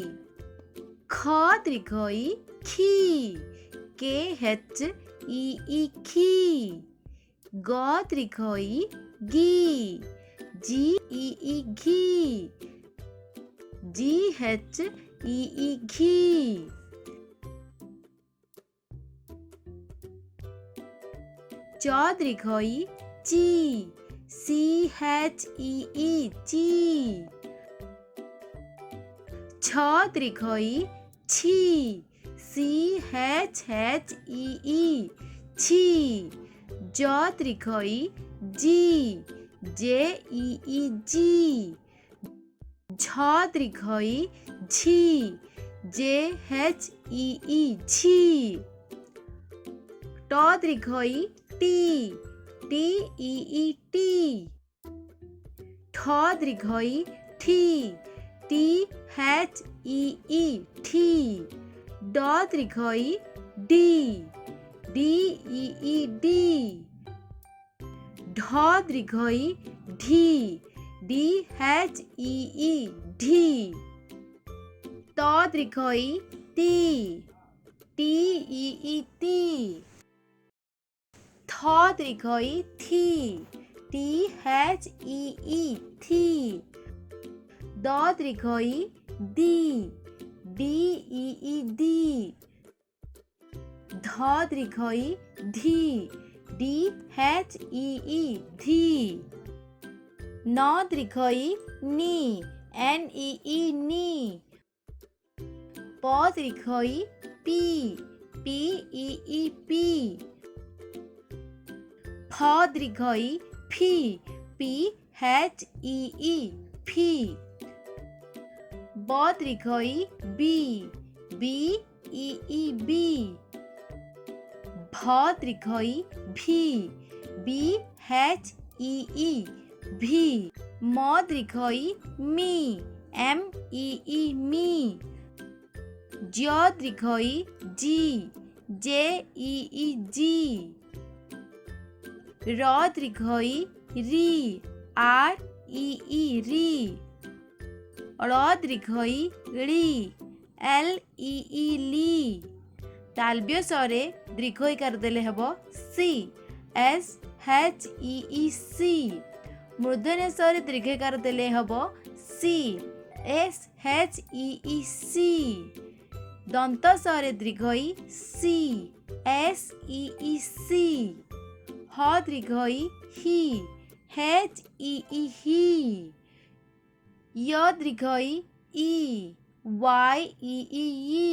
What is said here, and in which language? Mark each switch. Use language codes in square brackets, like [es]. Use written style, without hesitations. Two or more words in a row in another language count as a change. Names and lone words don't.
[or] ଖ ଦୀର୍ଘଈ ଖୀ [en] K H E [or] ଖୀ। ଗ ଦୀର୍ଘଈ ଗୀ [en] G E [or] ଘୀ [en] G H E [or] ଘୀ। ଚ ଦୀର୍ଘଈ ଚୀ [en] C H E [or] ଚୀ। ଛ ଦୀର୍ଘଈ ଛୀ [en] C H E [or] ଛୀ। ଜ ଦୀର୍ଘଈ ଜୀ [en] J E [or] ଜୀ। ଝ ଦୀର୍ଘଈ ଝୀ [en] J H E [or] ଝୀ। ଟ ଦୀର୍ଘଈ ଟୀ [en] T E [or] ଟୀ। ଠ ଦୀର୍ଘଈ ଠୀ [en] T H E [or] ଠୀ। ଡ ଦୀର୍ଘଈ ଡୀ [en] D E [or] ଡୀ। ଢ ଦୀର୍ଘଈ ଢୀ [en] D H E [or] ଢୀ। ତ ଦୀର୍ଘଈ ଟୀ [en] T E [or] ଟୀ। ଥ ଦୀର୍ଘଈ ଥୀ [en] T H E [or] ଥୀ। ଦ ଦୀର୍ଘଈ ଦୀ [en] D E [or] ଦୀ। ଧ ଦୀର୍ଘଈ ଧୀ [en] D H E [or] ଧୀ। ନ ଦୀର୍ଘଈ ନୀ [en] N E [or] ନୀ। ପ ଦୀର୍ଘଈ ପୀ [en] P E [or] ପୀ। ଫ ଦୀର୍ଘଈ ଫୀ [en] P H E [or] ଫୀ। ବ ଦୀର୍ଘଈ ବୀ [en] B E [or] ବୀ। ଭ ଦୀର୍ଘଈ ଭୀ [en] B H E [or] ଭୀ। ମ ଦୀର୍ଘଈ ମୀ [en] M E [or] ମୀ। ଜ ଦୀର୍ଘଈ ଜୀ [en] J E [or] ଜୀ। ର ଦୀର୍ଘଈ ରୀ [en] R E [or] ରୀ। ଳ ଦୀର୍ଘଈ ଲୀ [en] L E [or] ଲୀ। ତାଳବ୍ୟ ସରେ ଦୀର୍ଘଈକାର ଦେଲେ ହବ ସୀ [en] S H E [or] ସୀ। ମୂର୍ଦ୍ଧନ୍ୟ ସରେ ଦୀର୍ଘଈକାର ଦେଲେ ହବ ସୀ [en] S H E [or] ସୀ। ଦନ୍ତ ସରେ ଦୀର୍ଘଈ ସୀ [en] S E [or] ସୀ। ହ ଦୀର୍ଘଈ ହୀ [en] H E [or] ହୀ। ୟ ଦୀର୍ଘଈ ଈ [en] Y E.